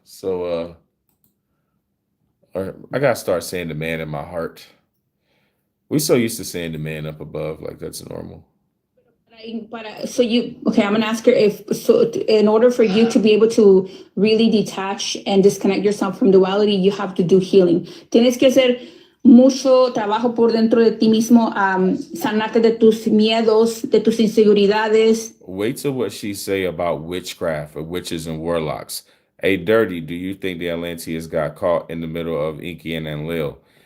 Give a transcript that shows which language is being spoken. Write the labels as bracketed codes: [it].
[en] So I gotta start saying the man in my heart. We're so used to saying the man up above, like that's normal. So I'm gonna ask her in order for you to be able to really detach and disconnect yourself from duality, you have to do healing. [es] Tienes que hacer mucho trabajo por dentro de ti mismo, sanarte de tus miedos, de tus inseguridades. [en] Wait till what she say about witchcraft or witches and warlocks. Hey, Dirty, do you think the Atlanteans got caught in the middle of Inky and Enlil?